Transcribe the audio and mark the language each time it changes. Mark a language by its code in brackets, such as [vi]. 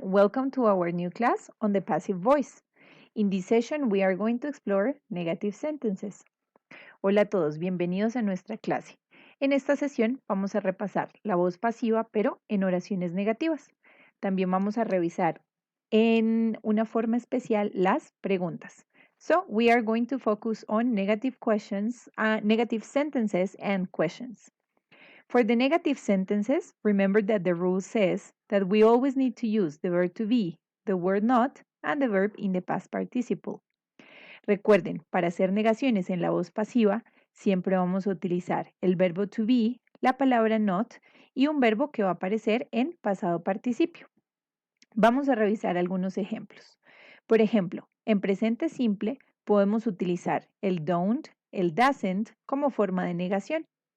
[en] Welcome to our new class on the passive voice. In this session, we are going to explore negative sentences. [es] Hola a todos, bienvenidos a nuestra clase. En esta sesión vamos a repasar la voz pasiva, pero en oraciones negativas. También vamos a revisar en una forma especial las preguntas. [en] So, we are going to focus on negative sentences and questions. For the negative sentences, remember that the rule says that we always need to use the verb to be, the word not, and the verb in the past participle. [es] Recuerden, para hacer negaciones en la voz pasiva, siempre vamos a utilizar el verbo to be, la palabra not y un verbo que va a aparecer en pasado participio. Vamos a revisar algunos ejemplos. Por ejemplo, en presente simple podemos utilizar el don't, el doesn't como forma de negación.